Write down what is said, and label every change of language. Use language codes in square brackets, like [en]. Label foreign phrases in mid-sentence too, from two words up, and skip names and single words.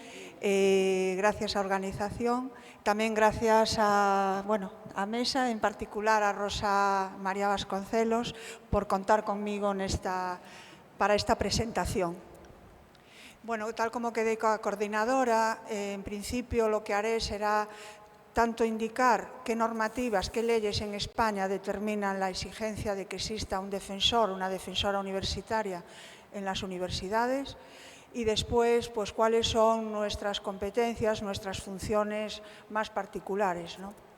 [gl] Gracias á organización. Tamén gracias a mesa, en particular a Rosa María Vasconcelos, [es] por contar conmigo para esta presentación. Bueno, [gl] tal como quedei coa coordinadora, [es] en principio lo que haré será tanto indicar qué normativas, qué leyes en España determinan la exigencia de que exista un defensor, una defensora universitaria en las universidades, y después, pues, cuáles son nuestras competencias, nuestras funciones más particulares, ¿no?